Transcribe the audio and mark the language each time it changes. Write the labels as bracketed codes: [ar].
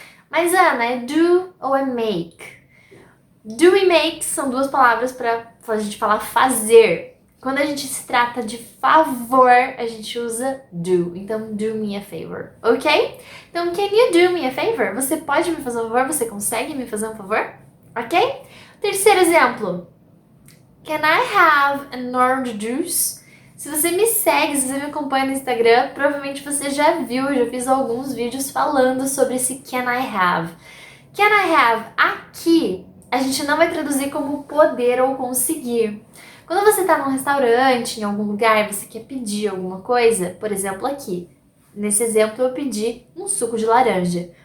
[pt] Mas Ana, é do ou é make? Do e make são duas palavras para a gente falar fazer. Quando a gente se trata de favor, a gente usa do. [en] Então, do me a favor, ok? Então, can you do me a favor? [pt] Você pode me fazer um favor? Você consegue me fazer um favor? Ok? Terceiro exemplo. [en] Can I have an orange juice? [pt] Se você me segue, se você me acompanha no Instagram, provavelmente você já viu, eu já fiz alguns vídeos falando sobre esse can I have. Can I have aqui, a gente não vai traduzir como poder ou conseguir. Quando você está num restaurante, em algum lugar, você quer pedir alguma coisa, por exemplo aqui, nesse exemplo eu pedi um suco de laranja.